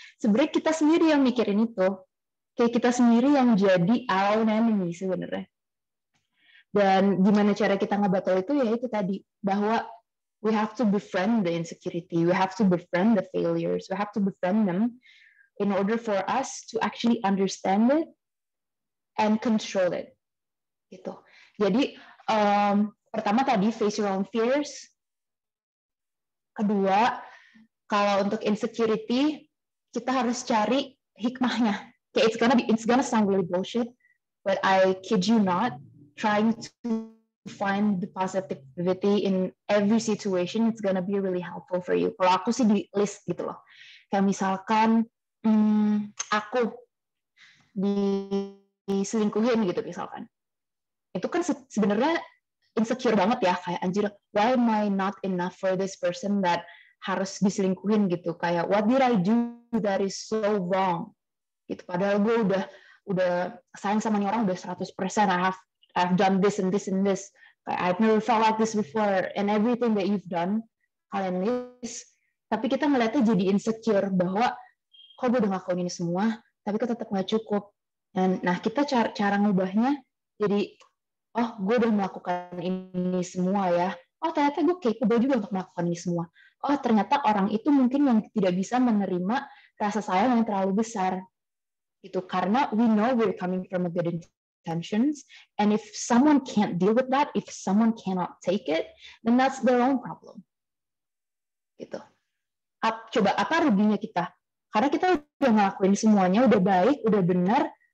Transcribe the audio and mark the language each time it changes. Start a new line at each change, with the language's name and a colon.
Indonesian: Sebenarnya kita sendiri yang mikirin itu, kayak kita sendiri yang jadi
English: our enemy
Indonesian: sebenarnya. Dan gimana cara kita ngebattle itu, ya itu tadi, bahwa
English: we have to befriend the insecurity, we have to befriend the failures, we have to befriend them in order for us to actually understand it and control it gitu.
Indonesian: Jadi pertama tadi face your own fears. Kedua, kalau untuk insecurity kita harus cari hikmahnya.
English: Kayak it's gonna sound really bullshit, but I kid you not, trying to find the positivity in every situation, it's gonna be really helpful for you.
Indonesian: Kalau aku sih di list gitu loh. Kayak misalkan aku diselingkuhin gitu misalkan. Itu kan sebenarnya insecure banget ya, kayak anjir,
English: why am I not enough for this person that
Indonesian: harus diselingkuhin gitu, kayak
English: what did I do that is so wrong
Indonesian: gitu, padahal gue udah udah sayang sama nih orang udah 100%,
English: I've done this and this and this, I've never felt like this before, and everything that you've done,
Indonesian: kalian list, tapi kita ngeliatnya jadi insecure bahwa kok gue udah ngelakuin ini semua, tapi kok tetap nggak cukup. Dan nah kita cara ngubahnya jadi, oh gue udah melakukan ini semua ya, oh ternyata gue capable juga untuk melakukan ini semua. Oh ternyata orang itu mungkin yang tidak bisa menerima rasa sayang yang terlalu besar. Itu karena
English: we know we're coming from a good intentions, and if someone can't deal with that, if someone cannot take it, then that's their own problem.
Indonesian: Gitu. Coba apa ruginya kita? Karena kita udah ngelakuin semuanya, udah baik, udah benar.